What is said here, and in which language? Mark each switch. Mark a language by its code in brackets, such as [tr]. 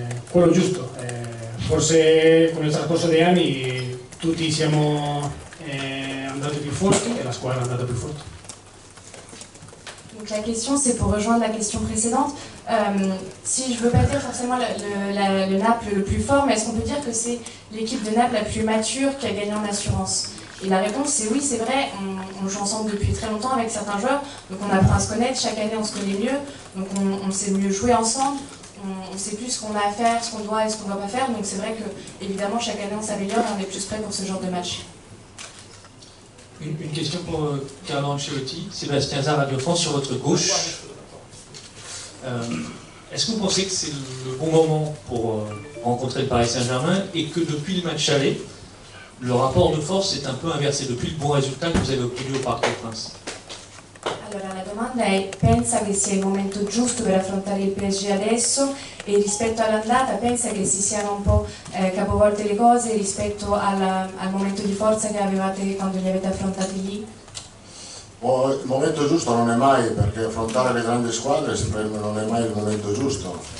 [it] Quello giusto. Forse con il trascorso degli anni tutti siamo andati più forti et la squadra est andata più forte. [fr] Donc la question c'est pour rejoindre la question précédente. Si je ne veux pas dire forcément le Naples le plus fort, mais est-ce qu'on peut dire que c'est l'équipe de Naples la plus mature qui a gagné en assurance? Et la réponse c'est oui, c'est vrai, on joue ensemble depuis très longtemps avec certains joueurs, donc on apprend à se connaître, chaque année on se connaît mieux, donc on sait mieux jouer ensemble, on sait plus ce qu'on a à faire, ce qu'on doit et ce qu'on ne doit pas faire, donc c'est vrai que évidemment chaque année on s'améliore et on est plus prêt pour ce genre de match. Une question pour Carlo Ancelotti, Sébastien Zah, Radio France, sur votre gauche. Est-ce que vous pensez que c'est le bon moment pour rencontrer le Paris Saint-Germain et que depuis le match aller, le rapport de force est un peu inversé depuis le bon résultat que vous avez obtenu au Parc des Princes? [it] Allora la domanda è, pensa che sia il momento giusto per affrontare il PSG adesso e rispetto all'andata pensa che si siano un po' capovolte le cose rispetto al momento di forza che avevate quando li avete affrontati lì? Il momento giusto non è mai, perché affrontare le grandi squadre non è mai il momento giusto.